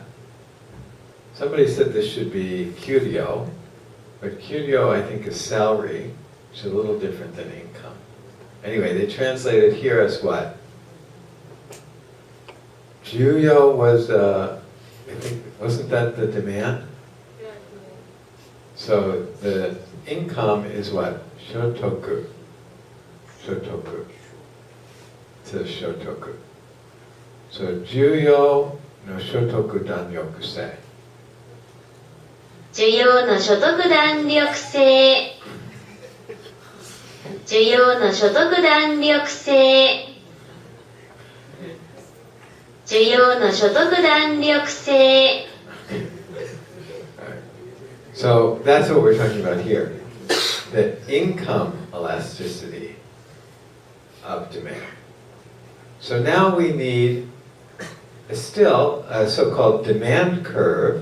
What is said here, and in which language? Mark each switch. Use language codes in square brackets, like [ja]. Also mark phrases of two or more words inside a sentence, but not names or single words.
[en] Somebody said this should be Kyuryo, but Kyuryo I think is salary, which is a little different than income. Anyway, they translate it here as what? Juyo was, I think, wasn't that the demand? Yeah. So the income is what? [ja] 所得. 所得。と所得. So 需要の所得弾力性. 需要の所得弾力性。需要の所得弾力性。需要の所得弾力性。 [en] So that's what we're talking about here. The income elasticity of demand. So now we need still a so-called demand curve.